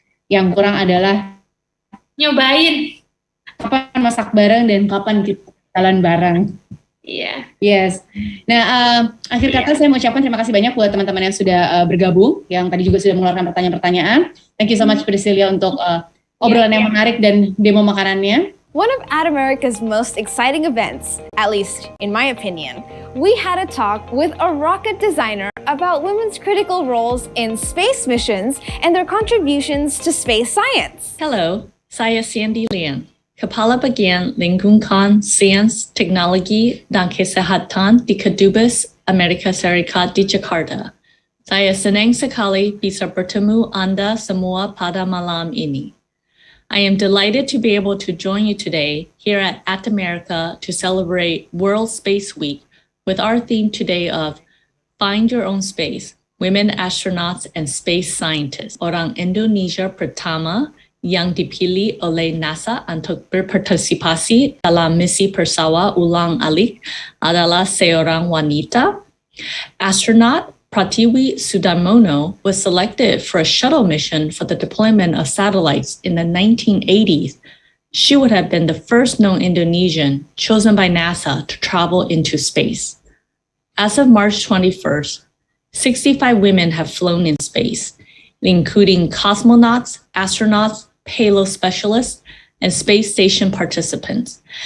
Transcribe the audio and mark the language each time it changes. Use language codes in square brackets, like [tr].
[id] Yang kurang adalah Nyobain. kapan masak bareng dan kapan kita jalan bareng. Iya. [en] Yes. [id] Nah, akhir kata saya mau ucapkan terima kasih banyak buat teman-teman yang sudah bergabung, yang tadi juga sudah mengeluarkan pertanyaan-pertanyaan. [en] Thank you so much [id] Priscilia untuk obrolan yang menarik dan demo makanannya. [en] One of Ad America's most exciting events, at least in my opinion, we had a talk with a rocket designer about women's critical roles in space missions and their contributions to space science. [id] Hello, saya Sandy Lian, Kepala Bagian Lingkungan Sains Teknologi dan Kesehatan di Kedubes Amerika Serikat di Jakarta. Saya senang sekali bisa bertemu Anda semua pada malam ini. [en] I am delighted to be able to join you today here at America to celebrate World Space Week with our theme today of Find Your Own Space, Women Astronauts and Space Scientists. [id] Orang Indonesia pertama yang dipilih oleh NASA untuk berpartisipasi dalam misi Persawa Ulang-alik adalah seorang wanita. [en] Astronaut Pratiwi Sudarmono was selected for a shuttle mission for the deployment of satellites in the 1980s. She would have been the first known Indonesian chosen by NASA to travel into space. As of March 21st, 65 women have flown in space, including cosmonauts, astronauts, payload specialists, and space station participants.